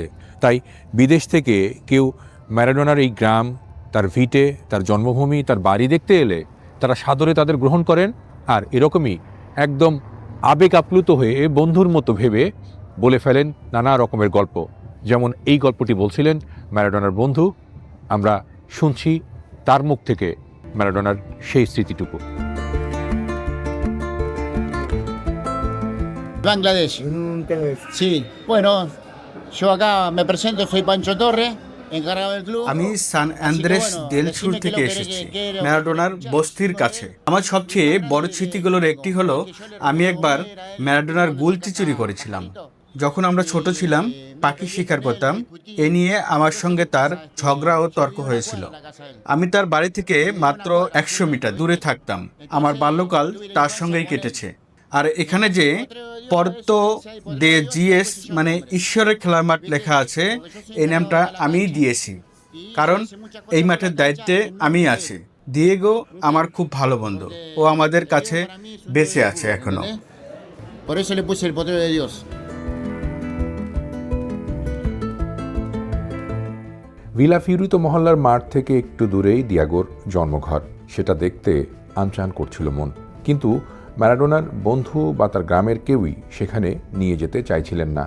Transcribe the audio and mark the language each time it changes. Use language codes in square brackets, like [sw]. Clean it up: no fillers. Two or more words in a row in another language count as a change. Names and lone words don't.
[bn] তাই বিদেশ থেকে কেউ ম্যারাডোনার এই গ্রাম, তার ভিটে, তার জন্মভূমি, তার বাড়ি দেখতে এলে তারা সাদরে তাদের গ্রহণ করেন, আর এরকমই একদম আবেগ আপ্লুত হয়ে বন্ধুর মতো ভেবে বলে ফেলেন নানা রকমের গল্প। যেমন এই গল্পটি বলছিলেন ম্যারাডোনার বন্ধু। আমরা শুনছি তার মুখ থেকে ম্যারাডোনার সেই স্মৃতিটুকু। Bangladesh. [es] Sí, bueno, yo acá me presento, soy Pancho Torre, encargado del club. [bn] আমি সান অ্যান্দ্রেস দেল সুর থেকে এসেছি, ম্যারাডোনার বস্তির কাছে। আমার সবচেয়ে বড় স্মৃতিগুলোর একটি হলো আমি একবার ম্যারাডোনার গোলটি চুরি করেছিলাম। যখন আমরা ছোট ছিলাম পাখি শিকার করতাম, এ নিয়ে আমার সঙ্গে তার ঝগড়া ও তর্ক হয়েছিল। আমি তার বাড়ি থেকে মাত্র 100 মিটার দূরে থাকতাম। আমার বাল্যকাল তার সঙ্গেই কেটেছে। আর এখানে যে [es] potrero de Dios [bn] মানে ঈশ্বরের খেলার মাঠ লেখা আছে, এই নামটা আমিই দিয়েছি, কারণ এই মাঠের দায়িত্বে আমি আছি। দিয়েগো আমার খুব ভালো বন্ধু, ও আমাদের কাছে বেঁচে আছে এখনো। [es] Por eso le puse el potrero de Dios. [bn] ভিলা ফিউরিতো মহল্লার মাঠ থেকে একটু দূরেই দিয়াগোর জন্মঘর। সেটা দেখতে আনচান করছিল মন, কিন্তু ম্যারাডোনার বন্ধু বা তার গ্রামের কেউই সেখানে নিয়ে যেতে চাইছিলেন না।